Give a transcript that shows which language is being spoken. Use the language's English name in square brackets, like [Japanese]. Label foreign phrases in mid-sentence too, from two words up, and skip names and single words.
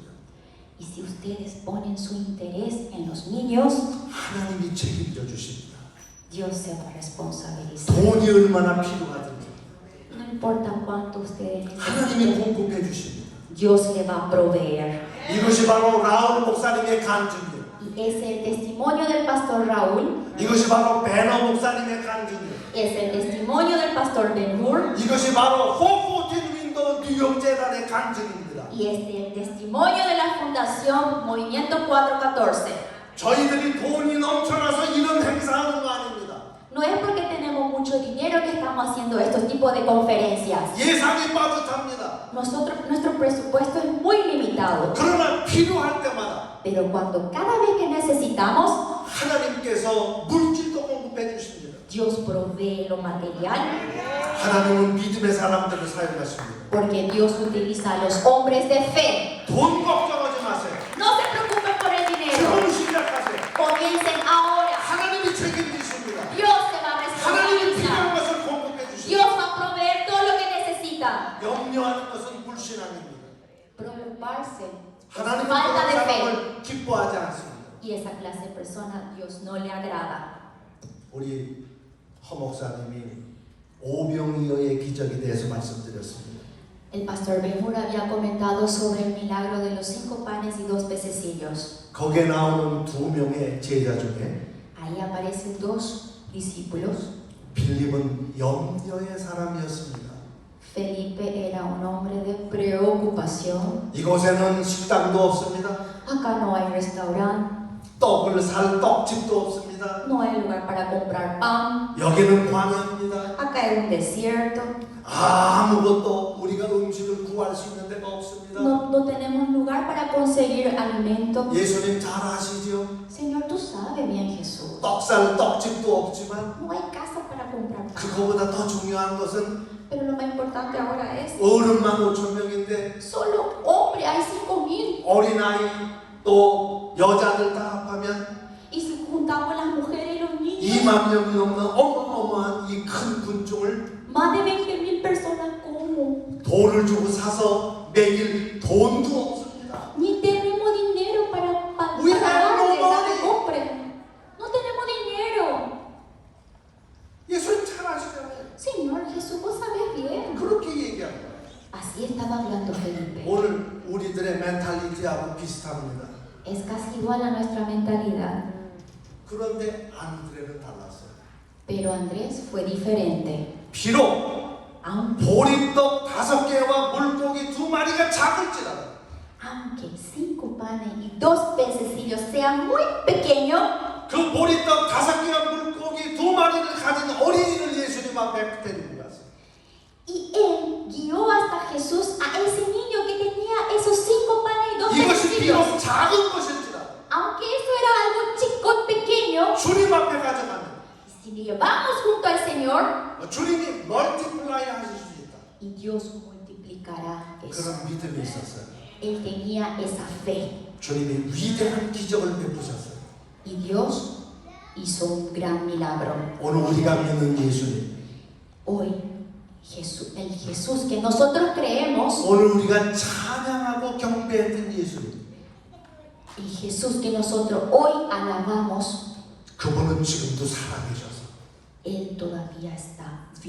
[Spanish] y si ustedes ponen su interés en los niños, [Korean] 하나님이 책임져 주십니다. [Spanish] Dios se va a responsabilizar. [Korean] 돈이 얼마나 필요하든지 [Spanish] No importa cuánto ustedes [Korean] 하나님이 [Spanish] necesiten, [Korean] 공급해 주십니다. [Spanish] Dios le va a proveer. [Korean] 이것이 바로 라울 목사님의 간증이에요. [Spanish] Y es el testimonio del pastor Raúl, [Korean] 이것이 바로 베너 목사님의 간증이에요. [Spanish] es el testimonio del pastor Ben-Hur, [Korean] 이것이 바로 호포틴 윈도 뉴욕 재단의 간증입니다. [Spanish] y es el testimonio de la Fundación Movimiento 414. [Korean] 저희들이 돈이 넘쳐나서 이런 행사하는 거 아닙니다. [Spanish] No es porque tenemos mucho dinero que estamos haciendo estos tipos de conferencias. [Korean] 예산이 빠듯합니다. [Spanish] Nuestro presupuesto es muy limitado, [Korean] 그러나 필요할 때마다 [Spanish] pero cuando cada vez que necesitamos, [Korean] 하나님께서 물질도 공급해 주십니다. [Spanish] Dios provee lo material, [Korean] 하나님은 믿음의 사람들을 사용하십니다. [Spanish] porque Dios utiliza a los hombres de fe. [Korean] 돈 걱정하지 마세요. [Spanish] No se preocupen por el dinero, [Korean] 지금 시작하세요. [Spanish] comiencen ahora. [Korean] 하나님이 책임지십니다. [Spanish] Dios se va a [Korean] 하나님이 필요한 [Spanish] responsabilizar. [Korean] 것을 공급해 주십니다. [Spanish] Dios va a proveer todo lo que necesitan. [Korean] 염려하는 것은 불신앙입니다. [Spanish] Preocuparse es [Korean] 하나님은 [Spanish] falta [Korean] 그런 [Spanish] de fe. [Korean] 사람을 기뻐하지 않습니다. [Spanish] Y esa clase de persona Dios no le agrada. [Korean] 우리 허 목사님이 오병이어의 기적에 대해서 말씀드렸습니다. [Spanish] El pastor Ben-Hur había comentado sobre el milagro de los 5 panes y 2 pececillos. [Korean] 거기에 나오는 2명의 제자 중에 [Spanish] Ahí aparecen 2 discípulos. [Korean] 빌립은 염려의 사람이었습니다. [Spanish] Felipe era un hombre de preocupación. [Korean] 이곳에는 식당도 없습니다. [Spanish] Acá no hay restaurante, [Korean] 떡을 살 떡집도 없습니다. [Spanish] no hay lugar para comprar pan. [Korean] 여기는 광야입니다. [Spanish] Acá es un desierto. [Korean] 아무것도 우리가 음식을 구할 수 있는 데가 없습니다. [Spanish] No tenemos lugar para conseguir alimento. [Korean] 예수님 잘 아시죠? [Spanish] Señor, tú sabes bien, Jesús. [Korean] 떡살 떡집도 없지만 [Spanish] No hay casa para comprar pan. [Korean] 그거보다 더 중요한 것은 [Spanish] Pero lo más importante ahora es, [Korean] 어른만 5,000명인데 [Spanish] solo hombre hay 5,000. [Korean] 어린아이 또 여자들 다 합하면 [Spanish] Y si juntamos las mujeres y los niños, [Korean] 2만 명이 넘는 어마어마한 이 큰 군중을 [Spanish] más de 20,000 personas, ¿cómo? [Korean] 돈을 주고 사서 매일 돈도 없습니다. [Spanish] Ni tenemos dinero para [English] We have no [Spanish] pagarles a [English] money. [Spanish] que compren. No tenemos dinero. [Korean] 예수님 잘 아시잖아요. [Spanish] Señor Jesús, vos sabés bien. [Korean] 그렇게 얘기합니다. [Spanish] Así estaba hablando Felipe. [Korean] 오늘 우리들의 멘탈리티하고 비슷합니다. [Spanish] Es casi igual a nuestra mentalidad. [Korean] 그런데 안드레는 달랐어요. [Spanish] Pero Andrés fue diferente. [Korean] 비록 [Spanish] Aunque [Korean] 보리떡 5개와 물고기 2마리가 작을지라도 [Spanish] 5 panes y 2 pececillos sean muy pequeños, [Korean] 그 보리떡 5개와 물고기 2마리를 가진 어린이를 예수님 앞에 데리고 갔어요. [Spanish] y él guió hasta Jesús a ese niño que tenía esos 5 panes y 2 [Korean] 이것이 [Spanish] pececillos. [Korean] 비록 작은 것일지라도 [Spanish] Aunque eso era algo chico, pequeño, [Korean] 주님 앞에 가져가면 [Spanish] si le llevamos junto al Señor, [Korean] 주님이 멀티플라이 하실 수 있다. [Spanish] y Dios multiplicará eso. [Korean] 그런 믿음이 있었어요. [Spanish] Él tenía esa fe. [Korean] 주님이 위대한 기적을 베푸셨어요. [Spanish] Y Dios hizo un gran milagro. [Korean] 오늘 우리가 믿는 예수님, [Spanish] Hoy Jesús, el Jesús que nosotros creemos, [Korean] 오늘 우리가 찬양하고 경배했던 예수님, [Spanish] el Jesús que nosotros hoy alabamos, [Korean] 그분은 지금도 살아계셔서 [Spanish] Él todavía está vivo